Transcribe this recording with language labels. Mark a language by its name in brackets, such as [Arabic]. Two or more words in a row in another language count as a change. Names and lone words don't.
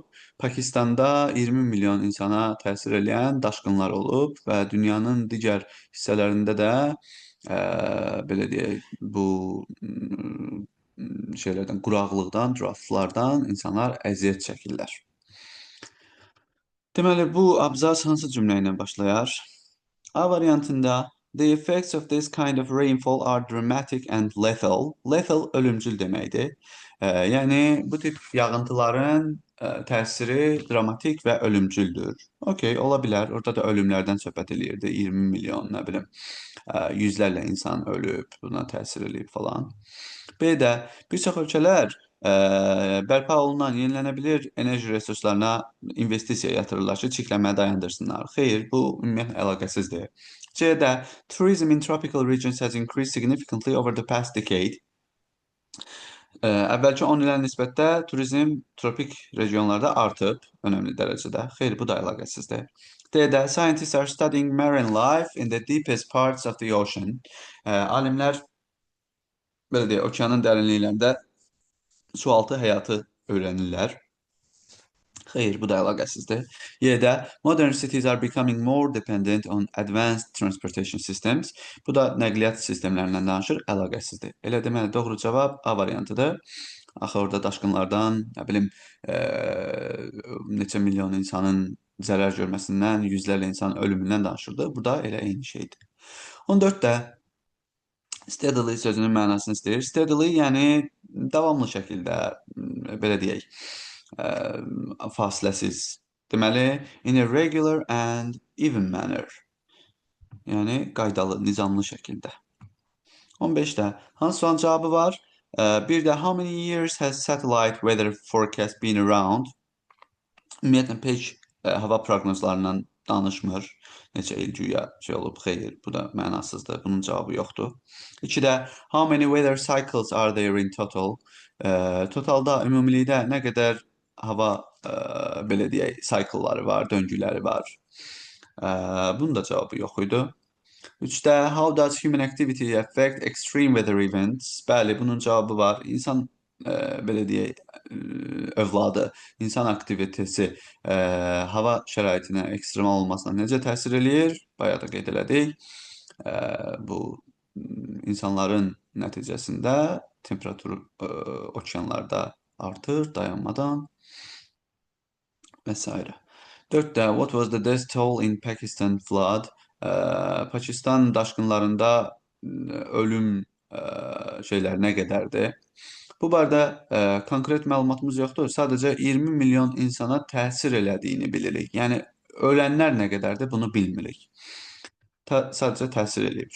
[Azerbaijani] Pakistanda 20 milyon insana təsir eləyən daşqınlar olub və dünyanın digər hissələrində də belə deyək bu şeylərdən, quraqlıqdan, drought-lardan insanlar əziyyət çəkirlər. Deməli, bu abzas hansı cümlə ilə başlayar? A variantında [English] the effects of this kind of rainfall are dramatic and lethal. [Azerbaijani] Lethal ölümcül deməkdir. Yəni bu tip yağıntıların təsiri dramatik və ölümcüldür. Okay, ola bilər. Orada da ölümlərdən söhbət eləyirdi. 20 milyon, nə bilim, yüzlərlə insan ölüb, buna təsir eləyib falan. B-də bir çox ölkələr bərpa olunan yenilənə bilir enerji resurslarına investisiya yatırırlar ki, çirklənməni dayandırsınlar. Xeyr, bu ümumiyyətlə əlaqəsizdir. [English] C-də tourism in tropical regions has increased significantly over the past decade. [Azerbaijani] Əvvəlki 10 ilə nisbətdə turizm tropik regionlarda artıb önəmli dərəcədə. Xeyr, bu da əlaqəsizdir. [English] D-də scientists are studying marine life in the deepest parts of the ocean. [Azerbaijani] Alimlər belə deyək, okeanın dərinliklərində sualtı həyatı öyrənirlər. Xeyr, bu da əlaqəsizdir. [English] Y-də modern cities are becoming more dependent on advanced transportation systems. [Azerbaijani] Bu da nəqliyyat sistemlərindən danışır, əlaqəsizdir. Elə deməli, doğru cavab A variantıdır. Axı orada daşqınlardan, nə bilim, neçə milyon insanın zərər görməsindən, yüzlərlə insanın ölümündən danışırdı. Bu da elə eyni şeydir. 14-də steadily sözünün mənasını istəyir. Steadily, yəni davamlı şəkildə, belə deyək, fasiləsiz. Deməli, [English] in a regular and even manner. [Azerbaijani] Yəni qaydalı, nizamlı şəkildə. 15-də hansı sualın cavabı var? Bir də [English] how many years has satellite weather forecast been around? [Azerbaijani] Ümumiyyətlə pek hava proqnozlarından danışmır. Neçə il güya şey olub, xeyr, bu da mənasızdır. Bunun cavabı yoxdur. [English] 2-də how many weather cycles are there in total? [Azerbaijani] Totalda, ümumilikdə nə qədər hava, belə deyək, cycle'ları var, döngüləri var. Bunun da cavabı yox idi. [English] 3-də how does human activity affect extreme weather events? [Azerbaijani] Bəli, bunun cavabı var. İnsan, belə deyək, övladı, insan aktivitesi hava şəraitinə, ekstremal olmasına necə təsir eləyir? Bayaq da qeyd elədik. Bu insanların nəticəsində temperatur okeanlarda artır dayanmadan və s. [English] 4-də what was the death toll in Pakistan flood? [Azerbaijani] Pakistan daşqınlarında ölüm şeylər nə qədərdir? Bu barədə konkret məlumatımız yoxdur. Sadəcə 20 milyon insana təsir elədiyini bilirik. Yəni ölənlər nə qədərdir, bunu bilmirik. Sadəcə təsir eləyib.